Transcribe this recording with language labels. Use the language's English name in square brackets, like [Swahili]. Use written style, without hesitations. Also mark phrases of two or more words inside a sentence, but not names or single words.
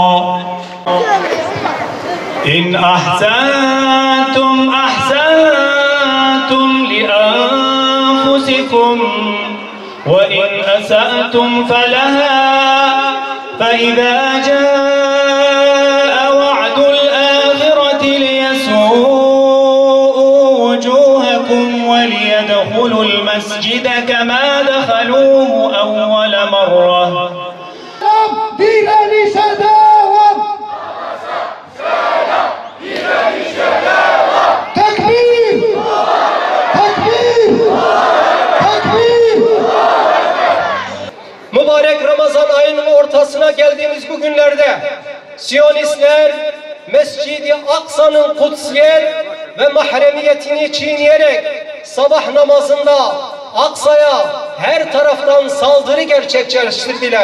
[Arabic] إِنْ أَحْسَنْتُمْ أَحْسَنْتُمْ لِأَنفُسِكُمْ وَإِنْ أَسَأْتُمْ فَلَهَا فَإِذَا جَاءَ وَعْدُ الْآخِرَةِ لِيَسُوءُوا وُجُوهَكُمْ وَلِيَدْخُلُوا الْمَسْجِدَ كَمَا دَخَلُوهُ أَوَّلَ مَرَّةٍ. [Turkish] Direnişe devam! Direnişe devam! Tekbir! Tekbir! Tekbir! Mübarek Ramazan ayının ortasına geldiğimiz bu günlerde Siyonistler Mescid-i Aksa'nın kutsiyet ve mahremiyetini çiğneyerek sabah namazında Aksa'ya her taraftan saldırı gerçekleştirdiler.